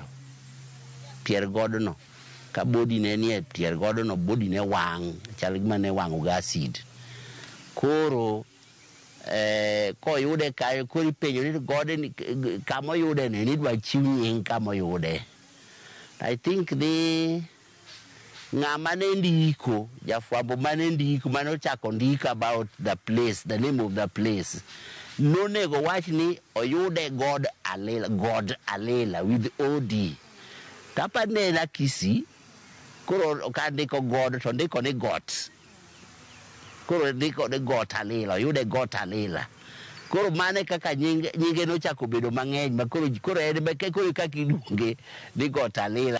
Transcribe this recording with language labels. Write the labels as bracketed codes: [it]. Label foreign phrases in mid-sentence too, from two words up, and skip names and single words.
[luo] Pier godno ka bodi ne nie pier godno bodi ne wang' chal gima ne wang'o ga acid. Koro koyude kayo kori penjo ni gode ni kama oyude ni dwa chiw nying kama oyude. [en] I think the [luo] ng'amane ndiko jafwambo mane ndiko mane ochako ndiko [en] about the place, the name of the place. [luo] Nonego wach ni oyude Got-Alila [en] with OD. [luo] Tapa nena kisi koro kandiko God to ndiko ni got. Koro ndiko ni Got-Alila, oyude Got-Alila. Koro mane kaka nyinge no chako bedo mang'eny ma koro ene beke koro kaka iluonge ni Got-Alila.